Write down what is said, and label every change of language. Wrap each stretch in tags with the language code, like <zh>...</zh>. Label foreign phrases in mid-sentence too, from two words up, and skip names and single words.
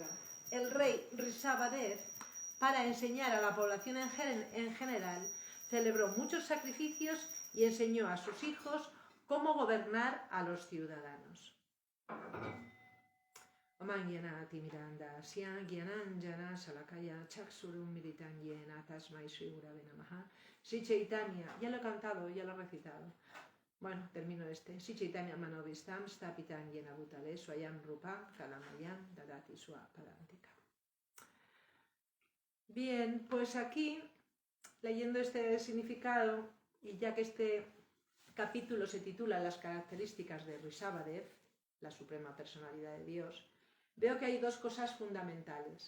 <es>El rey Rishabhadeh, para enseñar a la población en general, celebró muchos sacrificios y enseñó a sus hijos cómo gobernar a los ciudadanos. Sri Chaitanya, ya lo he cantado, ya lo he recitado. Bueno, termino este.</es> <sa>श्री चैतन्य मनोविष्टं स्थापितं येन भूतले स्वयं रूपं कलामयं ददाति स्व परान्तिक.</sa> <es>Bien, pues aquí, leyendo este significado, y ya que este capítulo se titula Las características de Rishabhadeh, la suprema personalidad de Dios, veo que hay 2 cosas fundamentales.</es>